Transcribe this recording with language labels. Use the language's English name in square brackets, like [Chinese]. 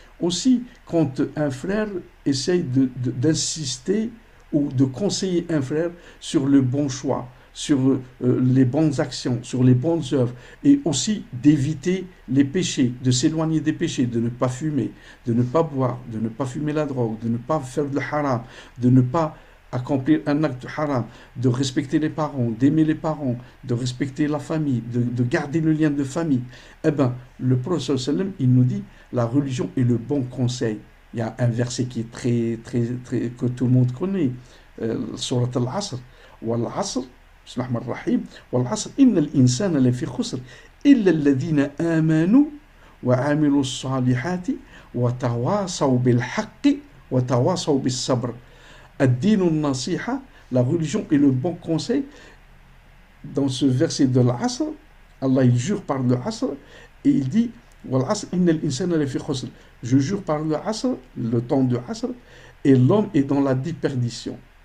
[French] Aussi, quand un frère essaye d'insister ou de conseiller un frère sur le bon choix, sur les bonnes actions, sur les bonnes œuvres, et aussi d'éviter les péchés, de s'éloigner des péchés, de ne pas fumer, de ne pas boire, de ne pas fumer la drogue, de ne pas faire le haram, de ne pas accomplir un acte haram, de respecter les parents, d'aimer les parents, de respecter la famille, de garder le lien de famille. Eh bien, le prophète sallam, il nous dit, la religion est le bon conseil. Il y a un verset qui est très, que tout le monde connaît, Surat al-Asr, wal-Asr, [Arabic] بسم الله الرحمن الرحيم والعصر إن الإنسان لفي خسر إلا الذين آمنوا وعملوا الصالحات وتواصوا بالحق وتواصوا بالصبر. الدين النصيحة, [French] la religion est le bon conseil. Dans ce verset de l'Asr, Allah il jure par le Asr et il dit [Arabic] والعصر إن الإنسان لفي خسر. [French] Je jure par le Asr, le temps de Asr, et l'homme est dans la déperdition.